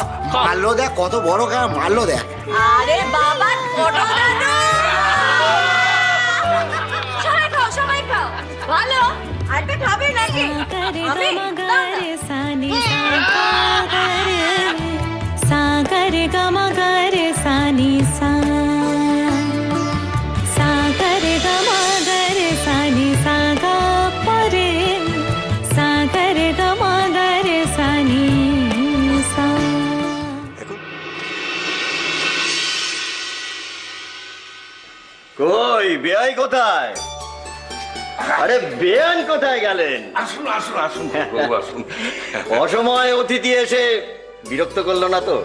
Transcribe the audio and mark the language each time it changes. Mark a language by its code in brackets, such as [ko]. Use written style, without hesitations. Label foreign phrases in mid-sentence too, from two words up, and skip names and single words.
[bn] মারলো দেখ, কত বড় গাঁ মারলো দেখ। আরে বাবা ছোট দাদু, সবাই খাও সবাই খাও। ভালো আরেকটা খাবে নাকি? আমি सागर गमगर सानी सा सागर गमगर सानी सागा परे सागर गमगर सानी सा। কই বেয়াই কোথায়? আরে বেয়ান কোথায় গেলেন? আসুন আসুন আসুন বাবু, আসুন। অসময় অতিথি এসে বিরক্ত করলো না তো?